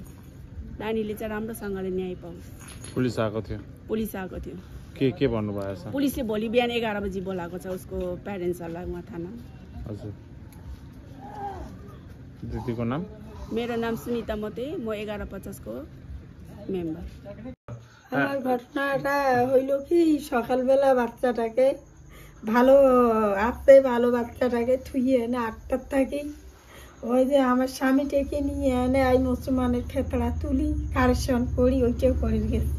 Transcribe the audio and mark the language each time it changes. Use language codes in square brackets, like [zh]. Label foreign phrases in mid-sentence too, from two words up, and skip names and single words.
[ne] नानीले चाहिँ राम्रोसँगले न्याय पाओस्। पुलिस आएको थियो? पुलिस आएको थियो। के भन्नुभएको छ? पुलिसले भोलि बिहान 11 बजी बोलाएको छ उसको प्यारेन्ट्सहरूलाई उहाँ थाना। हजुर दिदीको नाम? मेरो नाम सुनिता मते, म 1150 को মেম্বার। [bn] আমার ঘটনাটা হইল কি সকালবেলা বাচ্চাটাকে ভালো বাচ্চাটাকে থুয়ে এনে 8টার থেকেই ওই যে আমার স্বামীটাকে নিয়ে এনে আই মুসলমানের ক্ষেত্রা তুলি কারেকশন করি, ওইটাও করে গেছি।